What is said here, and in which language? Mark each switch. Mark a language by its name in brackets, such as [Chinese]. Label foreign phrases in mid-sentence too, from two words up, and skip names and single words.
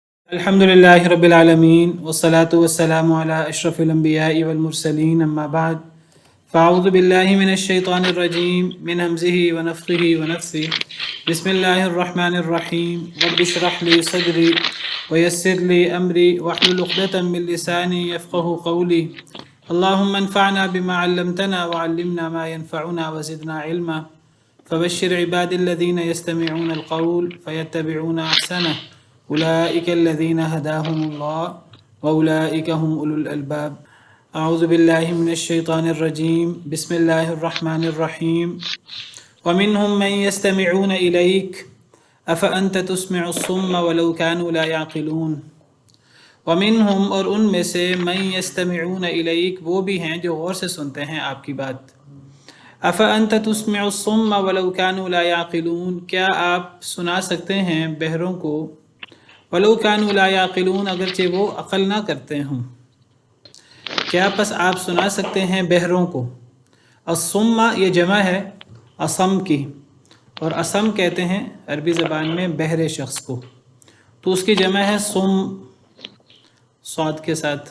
[Arabic] الحمد لله رب العالمين والصلاة والسلام على أشرف الأنبياء والمرسلين أما بعد فأعوذ بالله من الشيطان الرجيم من همزه ونفخه ونفسه بسم الله الرحمن الرحيم رب اشرح لي صدري ويسر لي أمري واحلل عقدة من لساني يفقهوا قولي اللهم انفعنا بما علمتنا وعلمنا ما ينفعنا وزدنا علما فبشر عباد الذين يستمعون القول فيتبعون أحسنه أولئك الذين هداهم الله وأولئك هم أولو الألباب. أعوذ بالله من الشيطان الرجيم بسم الله الرحمن الرحيم ومنهم من يستمعون إليك أفأنت تسمع الصم ولو كانوا لا يعقلون. ومنهم, [Urdu] اور ان میں سے, [Arabic] من يستمعون إليك, [Urdu] وہ بھی ہیں جو غور سے سنتے ہیں آپ کی بات. [Arabic] أفأنت تسمع الصم ولو كانوا لا يعقلون, [Urdu] کیا آپ سنا سکتے ہیں بہروں کو, [Arabic] ولو كانوا لا يعقلون, [Urdu] اگرچہ وہ عقل نہ کرتے ہوں. کیا بس آپ سنا سکتے ہیں بہروں کو. الصم یہ جمع ہے اصم کی، اور اصم کہتے ہیں عربی زبان میں بہرے شخص کو، تو اس کی جمع ہے صم صاد کے ساتھ.